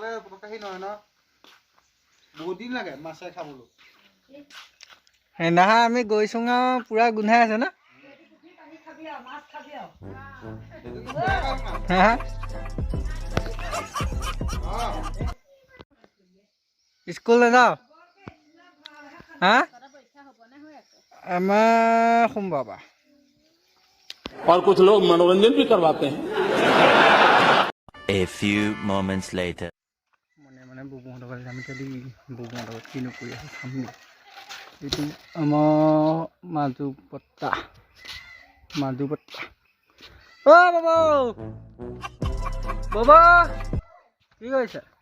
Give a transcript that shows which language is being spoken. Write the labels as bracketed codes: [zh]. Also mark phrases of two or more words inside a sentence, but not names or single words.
[as] সেইদিনাখন আমি গৈছোঁ আৰু পূৰা গোন্ধাই আছে ন। স্কুল নাযাওঁ হা? আমাৰ সোমবাৰ পৰা। [hi] और कुछ लोग मनोरंजन भी करवाते हैं [en] A few moments later. [as] মানে বুবুহঁতৰ ঘৰলৈ যাম এতিয়া দেই। বুবুহঁতৰ ঘৰত কিনো কৰি আছে চাম দেই। এইটো আমাৰ মাজু বৰ্তা। অ' বাবা কি কৰিছে?